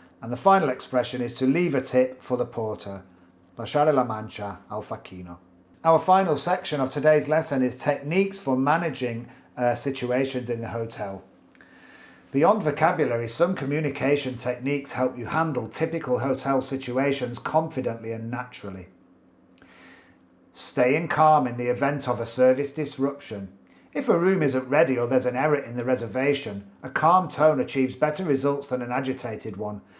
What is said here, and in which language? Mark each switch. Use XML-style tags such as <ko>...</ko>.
<en>And the final expression is to leave a tip for the porter.</en> <it>Lasciare la mancia al facchino.</it> <en>Our final section of today's lesson is techniques for managing situations in the hotel. Beyond vocabulary, some communication techniques help you handle typical hotel situations confidently and naturally. Staying calm in the event of a service disruption. If a room isn't ready or there's an error in the reservation, a calm tone achieves better results than an agitated one.</en>